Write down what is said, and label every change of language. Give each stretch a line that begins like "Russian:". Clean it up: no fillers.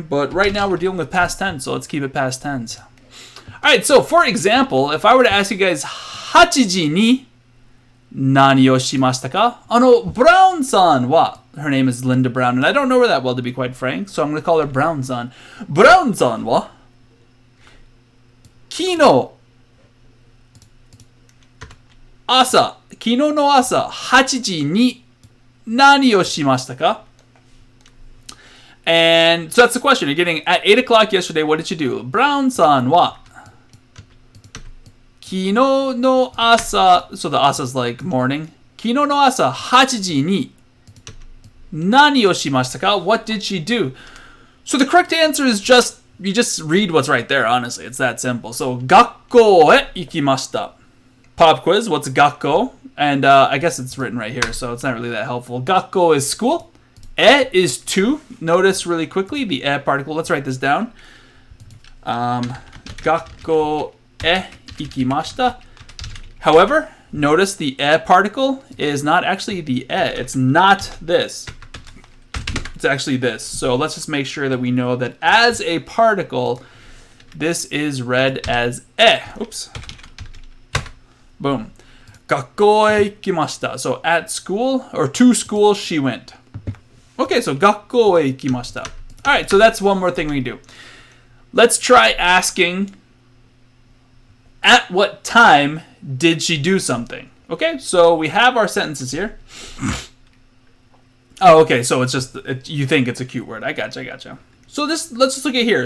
English: But right now we're dealing with past tense, so let's keep it past tense. Alright, so for example, if I were to ask you guys,
Japanese: 8時に何をしましたか?
English: Brown-san wa, her name is Linda Brown, and I don't know her that well, to be quite frank, so I'm going to call her Brown-san.
Japanese: Brown-san wa, 昨日昨日の朝8時に何をしましたか?
English: And so that's the question. You're getting at 8 o'clock yesterday, what did you do? Brown-san wa
Japanese: 昨日の朝,
English: so the asa is like morning.
Japanese: 昨日の朝8時に何をしましたか?
English: What did she do? So the correct answer is just, you just read what's right there, honestly. It's that simple.
Japanese: So, 学校へ行きました.
English: Pop quiz, what's 学校? And I guess it's written right here, so it's not really that helpful. 学校 is school. E is to. Notice really quickly the e particle. Let's write this down.
Japanese: 学校へ行きました.
English: However, notice the e particle is not actually the e. It's not this. It's actually this. So let's just make sure that we know that as a particle, this is read as e.
Japanese: Oops. Boom. 学校へ行きました.
English: So at school, or to school, she went.
Japanese: Okay, so 学校へ行きました.
English: Alright, so that's one more thing we can do. Let's try asking, at what time did she do something? Okay, so we have our sentences here. Oh, okay, so it's just, you think it's a cute word. I gotcha. So let's just look at here.